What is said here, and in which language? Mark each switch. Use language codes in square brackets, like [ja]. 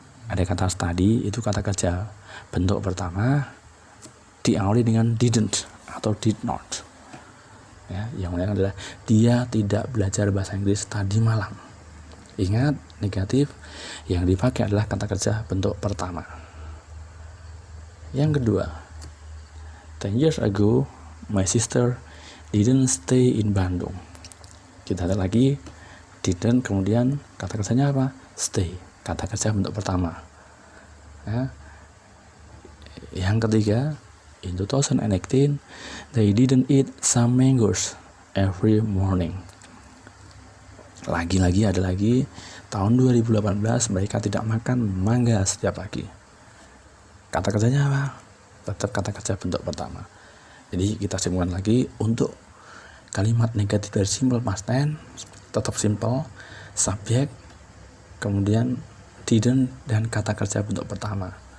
[id] Ada kata study, itu kata kerja bentuk pertama diawali dengan didn't atau did not. Ya, yang lain adalah dia tidak belajar bahasa Inggris tadi malam. Ingat, negatif yang dipakai adalah kata kerja bentuk pertama. Yang kedua, [en] 10 years ago my sister didn't stay in Bandung. [id] Kita lihat lagi, didn't, kemudian kata kerjanya apa? Stay, kata kerja bentuk pertama. Ya. Yang ketiga, [en] in 2018 they didn't eat some mangoes every morning. [id] Lagi-lagi ada lagi, tahun 2018 mereka tidak makan mangga setiap pagi. Kata kerjanya apa? Tetap kata kerja bentuk pertama. Jadi kita simpulkan lagi, untuk kalimat negatif dari simple past tense tetap simple, subjek, kemudian didn't dan kata kerja bentuk pertama.